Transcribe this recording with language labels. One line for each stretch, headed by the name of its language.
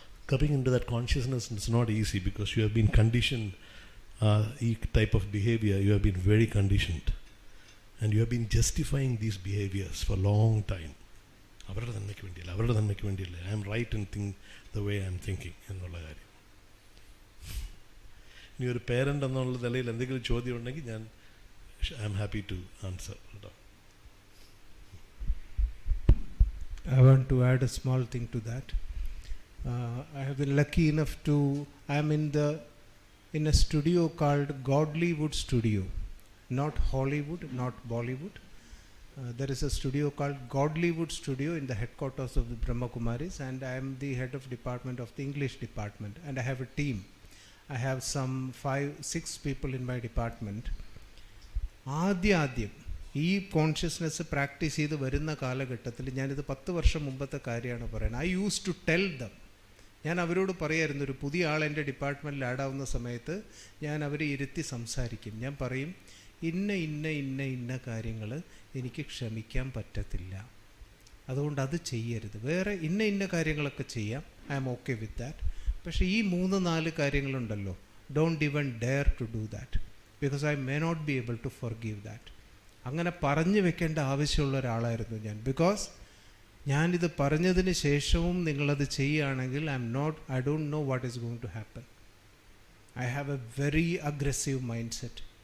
English: Coming into that consciousness is not easy because you have been conditioned, type of behavior, you have been very conditioned. And you have been justifying these behaviors for a long time.
Malayalam: അവരുടെ നന്മയ്ക്ക് വേണ്ടിയല്ല,
English: I am right in the way I am thinking
Malayalam: എന്നുള്ള കാര്യം. ഇനി ഒരു parent എന്നുള്ള നിലയിൽ എന്തെങ്കിലും ചോദ്യം ഉണ്ടെങ്കിൽ
English: I am happy to answer. I want to add a small thing to that. I have been lucky enough I am in a studio called Godlywood Studio, not Hollywood, not Bollywood. There is a studio called Godlywood Studio in the headquarters of the Brahma Kumaris, and I am the head of department of the English department, and I have a team. I have some 5-6 people in my department.
Malayalam: ആദ്യം ഈ consciousness practice ചെയ്ത് വരുന്ന കാലഘട്ടത്തിൽ, ഞാനിത് 10 വർഷം മുമ്പത്തെ കാര്യമാണ് പറയുന്നത്.
English: I use to tell them,
Malayalam: ഞാൻ അവരോട് പറയായിരുന്നു, ഒരു പുതിയ ആൾ എൻ്റെ ഡിപ്പാർട്ട്മെൻറ്റിൽ ആഡാവുന്ന സമയത്ത് ഞാൻ അവരെ ഇരുത്തി സംസാരിക്കും. ഞാൻ പറയും, ഇന്ന കാര്യങ്ങൾ എനിക്ക് ക്ഷമിക്കാൻ പറ്റത്തില്ല, അതുകൊണ്ട് അത് ചെയ്യരുത്. വേറെ ഇന്ന കാര്യങ്ങളൊക്കെ ചെയ്യാം,
English: I am okay with that.
Malayalam: പക്ഷേ ഈ 3-4 കാര്യങ്ങളുണ്ടല്ലോ,
English: Don't even dare to do that because I may not be able to forgive that.
Malayalam: അങ്ങനെ പറഞ്ഞു വെക്കേണ്ട ആവശ്യമുള്ള ഒരാളായിരുന്നു ഞാൻ. ബിക്കോസ് ഞാനിത് പറഞ്ഞതിന് ശേഷവും നിങ്ങളത് ചെയ്യുകയാണെങ്കിൽ
English: I don't know what is going to happen. I have a very aggressive mindset.